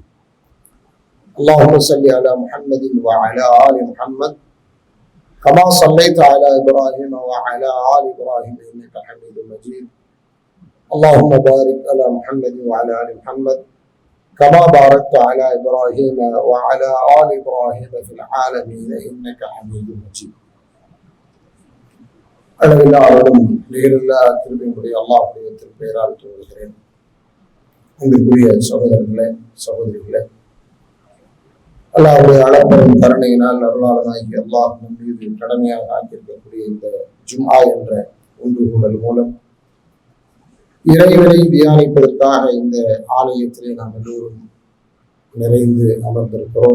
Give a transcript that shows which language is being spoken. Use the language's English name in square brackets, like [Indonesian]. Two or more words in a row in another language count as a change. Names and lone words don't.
[Arabic] اللهم صل على محمد وعلى آل محمد كما صليت على إبراهيم وعلى آل إبراهيم إنك حميد مجيد. اللهم بارك على محمد وعلى آل محمد كما باركت على إبراهيم وعلى آل إبراهيم في العالمين إنك حميد مجيد. [Tamil] அளவில்லா அருளும் நிகரில்லா கிருபையுடைய அல்லாஹ்வுடைய திருப்பெயரால் துவங்குகிறேன். அன்பிற்குரிய சகோதரர்களே, சகோதரிகளே, அல்லாஹ்வுடைய அளப்பெரும் கருணையினால் அருளாளனாகி அல்லாஹ் நம் மீது கடமையாக ஆக்கியிருக்கக்கூடிய இந்த ஜும்ஆ என்ற ஒன்று கூடல் மூலம் இறைவனை தியானிப்பதற்காக இந்த ஆலயத்திலே நாம் எல்லோரும் நிறைந்து அமர்ந்திருக்கிறோம்.